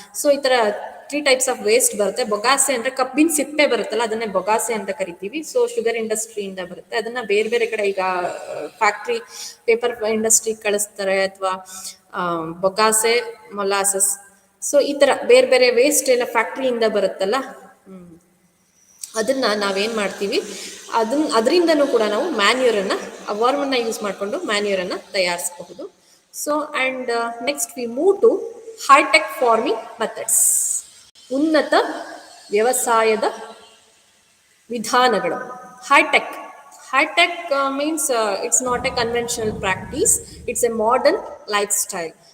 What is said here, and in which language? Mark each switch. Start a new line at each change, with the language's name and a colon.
English: So
Kannada: ಈ ಥರ
English: 3 types of waste
Kannada: ಬರುತ್ತೆ. ಬೊಗಾಸೆ ಅಂದರೆ ಕಬ್ಬಿನ ಸಿಪ್ಪೆ ಬರುತ್ತಲ್ಲ ಅದನ್ನೇ ಬೊಗಾಸೆ ಅಂತ ಕರಿತೀವಿ. ಸೊ ಶುಗರ್ ಇಂಡಸ್ಟ್ರಿಯಿಂದ ಬರುತ್ತೆ. ಅದನ್ನು ಬೇರೆ ಬೇರೆ ಕಡೆ ಈಗ ಫ್ಯಾಕ್ಟ್ರಿ ಪೇಪರ್ ಇಂಡಸ್ಟ್ರಿ ಕಳಿಸ್ತಾರೆ, ಅಥವಾ ಬೊಗಾಸೆ, ಮೊಲಾಸಸ್. ಸೊ ಈ ಥರ ಬೇರೆ ಬೇರೆ ವೇಸ್ಟ್ ಎಲ್ಲ ಫ್ಯಾಕ್ಟ್ರಿಯಿಂದ ಬರುತ್ತಲ್ಲ, ಅದನ್ನು ನಾವೇನು ಮಾಡ್ತೀವಿ, ಅದರಿಂದನೂ ಕೂಡ ನಾವು ಮ್ಯಾನ್ಯೂರನ್ನು, ವರ್ಮನ್ನು ಯೂಸ್ ಮಾಡಿಕೊಂಡು ಮ್ಯಾನ್ಯೂರನ್ನು ತಯಾರಿಸಬಹುದು.
English: So and next we move to hitech farming methods.
Kannada: ಉನ್ನತ ವ್ಯವಸಾಯದ ವಿಧಾನಗಳು.
English: Hitech means it's not a conventional practice, it's a modern lifestyle.